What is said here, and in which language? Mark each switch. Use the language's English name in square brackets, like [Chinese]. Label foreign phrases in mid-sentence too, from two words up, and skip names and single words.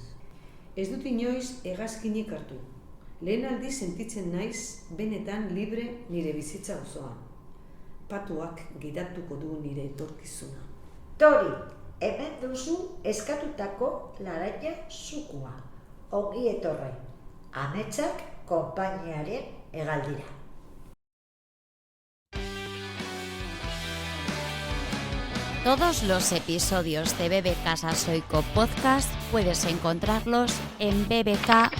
[Basque] Ez dut inoiz hegazkinik hartu. Lehen aldiz sentitzen naiz benetan libre nire bizitza osoan. Patuak gidatuko du nire etorkizuna. Tori, hemen duzu eskatutako laraia zukua. Ongi etorri, ametsak konpainiaren hegaldira. [Spanish] Todos los episodios de BBK Sasoiko Podcast puedes encontrarlos en bbk.org.